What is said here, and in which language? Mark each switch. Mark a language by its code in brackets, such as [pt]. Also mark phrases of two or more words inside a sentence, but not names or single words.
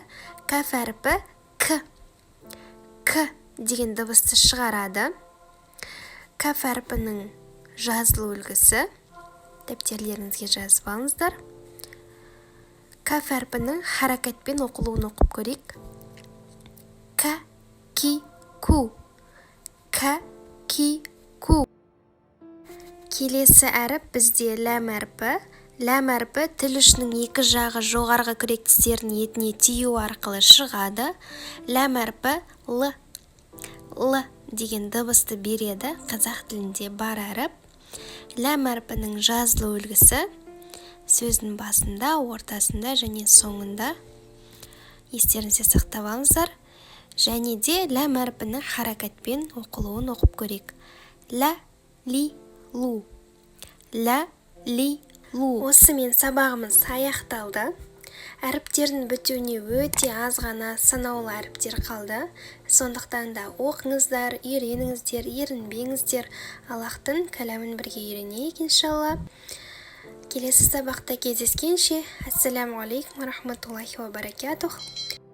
[kk] Кәф әріпі к деген дыбысты шығарады. Кәф әріпінің жазылу үлгісі, дәптерлеріңізге жазып алыңыздар. Кәф әріпінің харакатпен оқылуын оқып көрейік. К, ки, ку. К, ки, ку. Келесі әріп бізде ләм әріпі. Ләм әріпі тіл ұшының екі жағы жоғарғы күрек тістерінің етіне тию арқылы шығады. Ләм әріпі л деген дыбысты береді. Қазақ тілінде бар әріп. Ләм әріпінің жазылу үлгісі сөздің басында, ортасында және соңында. Естеріңізде сақтап алыңыздар. Және де ләм әріпінің харакатпен оқылуын оқып көрейік. Лә, ли, лу. Лә, ли, лу. Осымен сабағымыз аяқталды. Әріптердің бітуіне өте аз ғана санаулы әріптер қалды. Сондықтан да оқыңыздар, үйреніңіздер, ерінбеңіздер. Аллахтың кәләмін бірге үйренейік, иншалла. Келесі сабақта кездескенше, [ar] السلام عليكم ورحمة الله وبركاته.